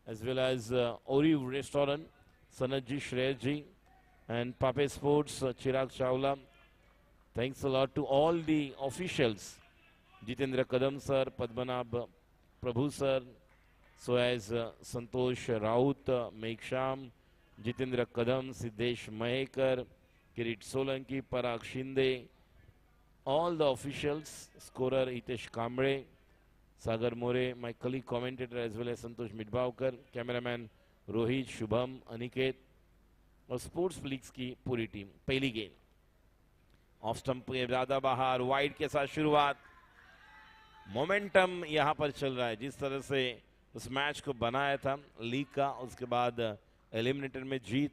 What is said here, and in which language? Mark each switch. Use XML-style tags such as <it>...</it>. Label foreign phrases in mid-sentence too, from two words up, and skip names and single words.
<en>as well as Oriv Restaurant, Sanatji, Shreyasji, and Pape Sports, Chirag Chawla. Thanks a lot to all the officials, Jitendra Kadam sir, Padmanabh Prabhu sir, so as Santosh Raut, Meghsham, Jitendra Kadam, Siddesh Mahekar, Kirit Solanki, Parag Shinde, all the officials, scorer Hitesh Kamble, Sagar More, my colleague commentator as well as Santosh Midbhavkar, cameraman Rohit, Shubham, Aniket</en> <hi>और</hi> <en>sports leagues</en> <hi>की पूरी टीम. पहली गेंद</hi> <en>off stump</en> <hi>के ज्यादा बाहर, वाइड के साथ शुरुआत. मोमेंटम यहां पर चल रहा है जिस तरह से उस मैच को बनाया था लीग का, उसके बाद एलिमिनेटर में जीत.</hi>